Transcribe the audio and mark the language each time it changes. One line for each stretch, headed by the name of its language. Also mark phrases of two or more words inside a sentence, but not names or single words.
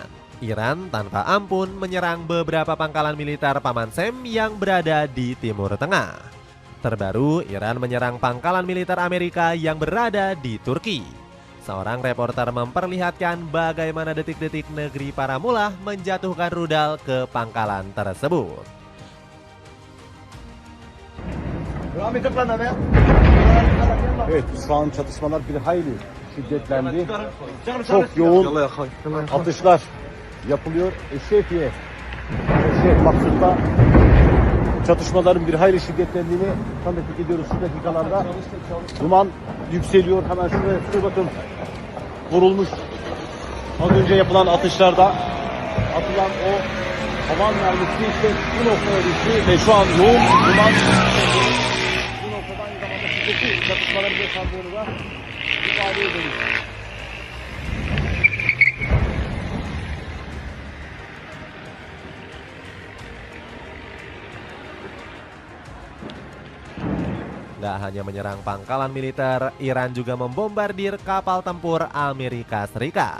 Indonesian: Iran tanpa ampun menyerang beberapa pangkalan militer Paman Sam yang berada di Timur Tengah. Terbaru, Iran menyerang pangkalan militer Amerika yang berada di Turki. Seorang reporter memperlihatkan bagaimana detik-detik negeri para mullah menjatuhkan rudal ke pangkalan tersebut.
Turkish: Evet, şu an çatışmalar bir hayli şiddetlendi. Çok yoğun atışlar yapılıyor. Eşrefiye Maksut'ta çatışmaların bir hayli şiddetlendiğini tanıklık ediyoruz şu dakikalarda. Duman yükseliyor. Hemen şuraya bakın. Vurulmuş. Az önce yapılan atışlarda atılan o havan mermisi işte bu noktaya düştü ve şu an yoğun duman bu noktada aynı zamanda şiddetli çatışmaları yaşandığını da ifade edelim.
Indonesian: Gak hanya menyerang pangkalan militer, Iran juga membombardir kapal tempur Amerika Serikat.